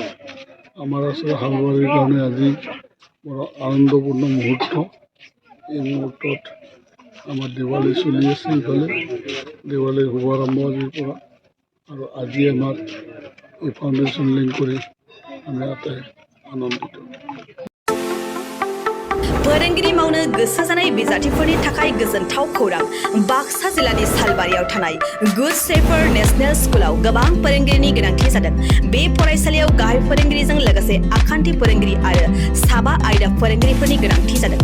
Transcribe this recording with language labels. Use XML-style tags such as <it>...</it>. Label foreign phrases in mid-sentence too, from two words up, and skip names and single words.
<as>আমাৰ আছে শালবাৰীৰ কাৰণে আজি বৰ আনন্দপূৰ্ণ মুহূৰ্ত। এই মুহূৰ্তত আমাৰ দেৱালী চলি আছে, ইফালে দেৱালীৰ শুভাৰম্ভ আজিৰ পৰা আৰু আজি আমাৰ এই ফাউণ্ডেশ্যন লিংক কৰি আমি আটাই আনন্দিত।</as> <brx>फोरोंगिरि मावनो गोसो जानाय बिजाथिफोरनि थाखाय गोजोनथाव खौरां। बाक्सा जिल्लानि सालबारियाव थानाय गुड शेफार्ड नेशनेल स्कुलाव गोबां फोरोंगिरिनि गोनांथि जादों। बे फरायसालियाव गाहाय फोरोंगिरिजों लोगोसे आखान्थि फोरोंगिरि आरो साबा आयदा फोरोंगिरिफोरनि गोनांथि जादों।</brx>